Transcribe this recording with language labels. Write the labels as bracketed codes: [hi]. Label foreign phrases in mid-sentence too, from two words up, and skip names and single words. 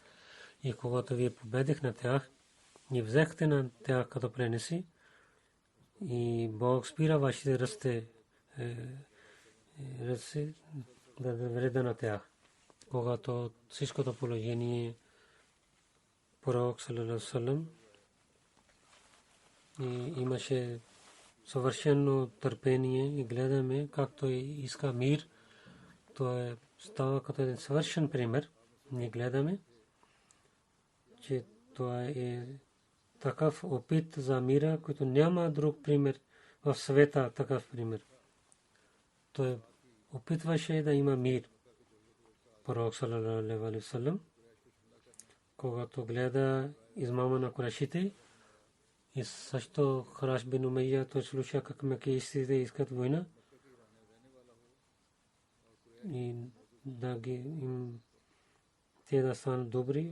[bg] И когато вие победих на тях и взехте на тях като пренеси, и Бог спира вашите ръце да вреда на тях. Когато всичкото положение пророк [ar] صلى الله عليه وسلم [bg] имаше съвършено търпение и гледаме както иска мир, то става като един съвършен пример. Ние гледаме, че това е такъв опит за мира, който няма друг пример в света, такъв пример. Той опитваше да има мир. [ar] Пророк صلى الله عليه وسلم, [bg] когато гледа измама на курайшите, и също Хараш бин Умайя, той слуша как меккийците искат война и да ги им те да станат добри.